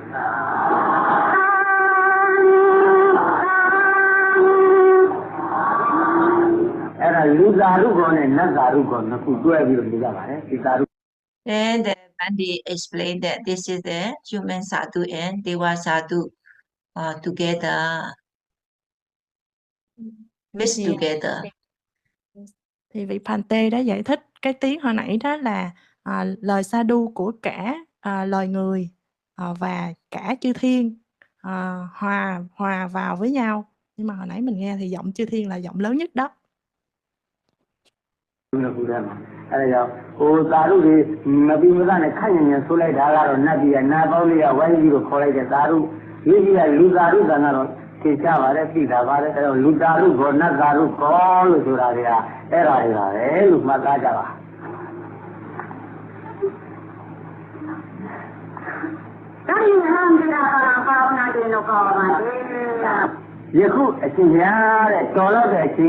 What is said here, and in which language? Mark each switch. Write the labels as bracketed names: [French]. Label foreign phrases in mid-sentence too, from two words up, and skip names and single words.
[Burmese] လူသာရုကောနဲ့နတ်သာရုကောနှစ်ခုတွဲပြီးတော့နေကြပါတယ်ဒီသာရု [English] Then the Bandi explained that this is the human sadhu and Deva sadhu together, mixed together. [Vietnamese] Thì vị Phante đã giải thích cái tiếng hồi nãy đó là lời sadhu của cả lời người và cả chư thiên hòa vào với nhau. Nhưng mà hồi nãy mình nghe thì giọng chư thiên là giọng lớn nhất đó. [Burmese] အဲ့ဒါကြောင့်ဟိုသာရုတွေမပြီးမသားနဲ့ခန့်ညံဆိုလိုက်တာကတော့နတ်ပြည်ကနာပေါင်းလေးကဝိုင်းပြီးတော့ခေါ်လိုက်တဲ့သာရုဒီကြီးကလူသာရုတန်ကတော့သိကြပါတယ်သိတာပါတယ်အဲ့တော့လူသာရုခေါ်နတ်သာရုခေါ်လို့ဆိုတာတွေကအဲ့ဒါတွေပါပဲလို့မှတ်သားကြပါယခုအရှင်ဘုရားတဲ့တော်တော့တဲ့အချင်း